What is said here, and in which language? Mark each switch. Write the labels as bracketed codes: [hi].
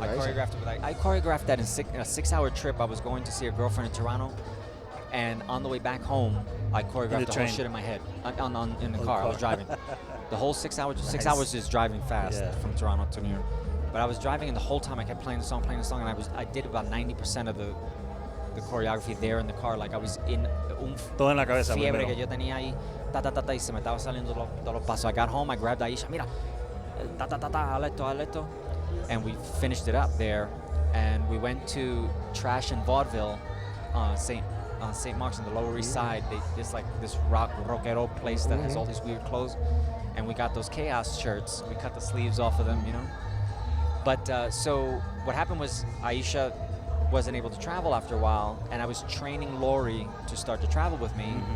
[en] I choreographed it with Aisha. I choreographed that in a 6-hour trip. I was going to see a girlfriend in Toronto, and on the way back home, I choreographed the whole train. shit in my head in the Oh, car. I car. was driving. The whole 6 hours, Nice. 6 hours is driving fast Yeah. from Toronto to New York. But I was driving, and the whole time I kept playing the song, and I did about 90% of the choreography there in the car. Like I was in [es] Todo en la cabeza fiebre primero. que yo tenía ahí, y se me estaba saliendo todos los pasos. [en] I got home, I grabbed Aisha, [es] mira, haz esto. [en] And we finished it up there, and we went to Trash and Vaudeville on St. Mark's on the Lower East Side. It's like this rockero place that has all these weird clothes, and we got those Chaos shirts. We cut the sleeves off of them, you know. But so what happened was Aisha wasn't able to travel after a while, and I was training Lori to start to travel with me.